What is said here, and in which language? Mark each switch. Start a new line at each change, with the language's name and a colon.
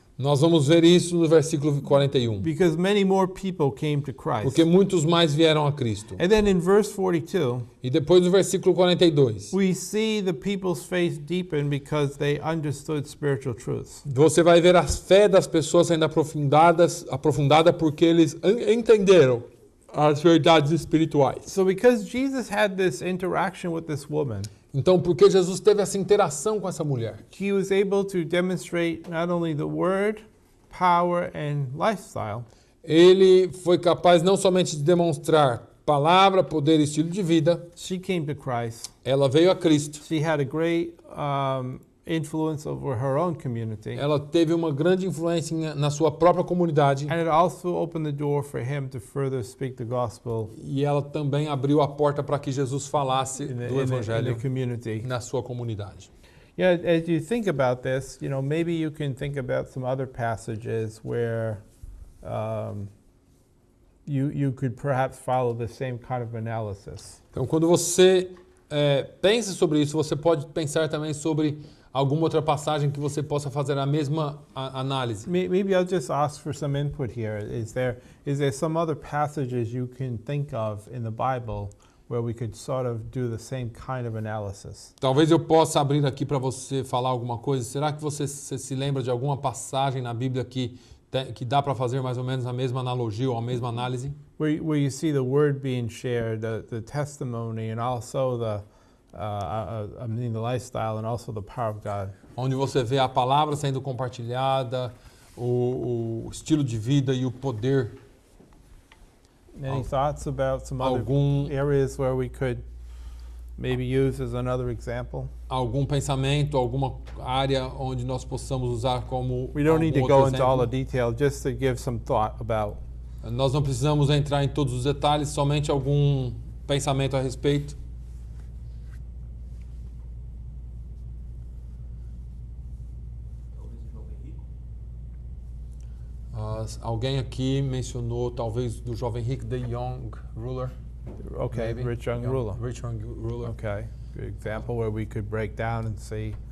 Portuguese: Nós vamos ver isso no versículo 41.
English: because many more people came to Christ.
Portuguese: Porque muitos mais vieram a Cristo.
English: And then in verse 42,
Portuguese: E depois no versículo 42,
English: we see the people's faith deepen because they understood spiritual truths.
Portuguese: você vai ver a fé das pessoas sendo aprofundada porque eles entenderam as verdades espirituais.
English: So because Jesus had this interaction with this woman,
Portuguese: Então, porque Jesus teve essa interação com essa mulher,
English: he was able to demonstrate not only the word, power, and lifestyle,
Portuguese: ele foi capaz não somente de demonstrar palavra, poder e estilo de vida,
English: she came to Christ.
Portuguese: ela veio a Cristo.
English: She had a great influence over her own community.
Portuguese: Ela teve uma grande influência na sua própria comunidade
English: And it also opened the door for him to further speak the gospel
Portuguese: e ela também abriu a porta para que Jesus falasse
English: in the
Portuguese: evangelho
English: community.
Portuguese: na sua comunidade.
English: Yeah, as you think about this, maybe you can think about some other passages where you could perhaps follow the same kind of analysis.
Portuguese: Então, quando você pensa sobre isso, você pode pensar também sobre alguma outra passagem que você possa fazer a mesma análise.
English: Maybe I'll just ask for some input here. Is there some other passages you can think of in the Bible where we could sort of do the same kind of analysis?
Portuguese: Talvez eu possa abrir aqui para você falar alguma coisa. Será que você se lembra de alguma passagem na Bíblia que que dá para fazer mais ou menos a mesma analogia ou a mesma análise.
English: where you see the word being shared, the testimony, and also the lifestyle, and also the power of God.
Portuguese: Onde você vê a palavra sendo compartilhada, o estilo de vida e o poder.
English: Any thoughts about some other
Portuguese: Algum,
English: areas where we could maybe use as another example?
Portuguese: algum pensamento, alguma área onde nós possamos usar como
English: We don't need to
Portuguese: algum
English: go
Portuguese: outro
English: into all the
Portuguese: exemplo?
English: detail, just to give some thought about.
Portuguese: Nós não precisamos entrar em todos os detalhes, somente algum pensamento a respeito. Alguém aqui mencionou talvez do jovem rico,
English: the young ruler. Okay, maybe. rich young ruler. Rich young ruler. Okay, good example where we could break down and see